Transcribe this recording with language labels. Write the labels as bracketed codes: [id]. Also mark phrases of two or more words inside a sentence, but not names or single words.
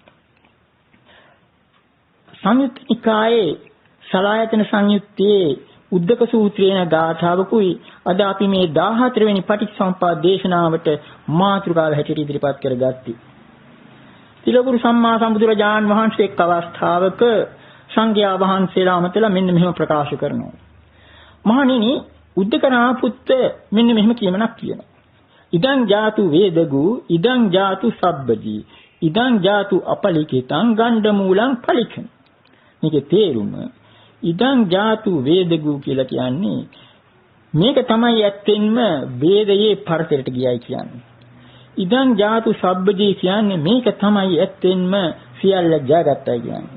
[si] සංයුත්ත නිකායේ සලආයතන සංයුත්තේ උද්දක සූත්‍රයේන ගාථාවකුයි අද අපි මේ 14 වෙනි පටිච්චසමුප්පාද දේශනාවට මාතෘකාව හැටියට ඉදිරිපත් කරගත්තී. තිලකුරු සම්මා සම්බුදුරජාන් වහන්සේ එක් අවස්ථාවක සංඝයා වහන්සේලා අමතලා මෙන්න මෙහෙම ප්‍රකාශ කරනවා. මහණෙනි, උද්දකරාපුත්ත මෙන්න මෙහෙම කියමනක් කියනවා. [pi] ඉදං ජාතු වේදගු ඉදං ජාතු සබ්බජී ඉදං ජාතු අපලිකිතං ගණ්ඩ මූලං පලිකං. [si] මේකේ තේරුම [pi] ඉදං ජාතු වේදගු [si] කියලා කියන්නේ මේක තමයි ඇත්තෙන්ම වේදයේ පරතරයට ගියයි කියන්නේ. [pi] ඉදං ජාතු සබ්බජී [si] කියන්නේ මේක තමයි ඇත්තෙන්ම සියල්ල ජයගත්තයි කියන්නේ.